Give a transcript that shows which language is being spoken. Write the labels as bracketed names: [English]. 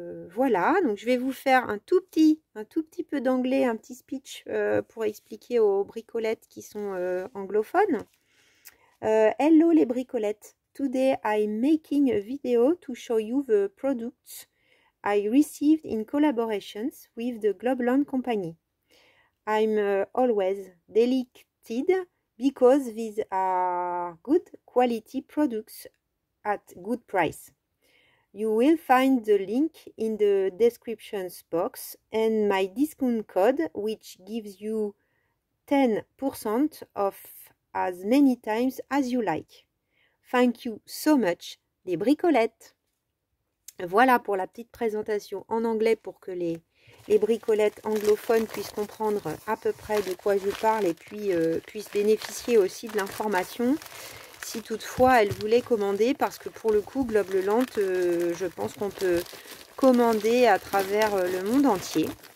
[French] Voilà, donc je vais vous faire un tout petit peu d'anglais, un petit speech pour expliquer aux bricolettes qui sont anglophones. [English] Hello [French] les bricolettes. [English] Today I'm making a video to show you the products I received in collaborations with the Globleland company. I'm always delighted because these are good quality products at good price. You will find the link in the description box and my discount code which gives you 10% off as many times as you like. Thank you so much, [French] les bricolettes. Voilà pour la petite présentation en anglais pour que les bricolettes anglophones puissent comprendre à peu près de quoi je parle et puis puissent bénéficier aussi de l'information si toutefois elles voulaient commander, parce que pour le coup Globleland, je pense qu'on peut commander à travers le monde entier.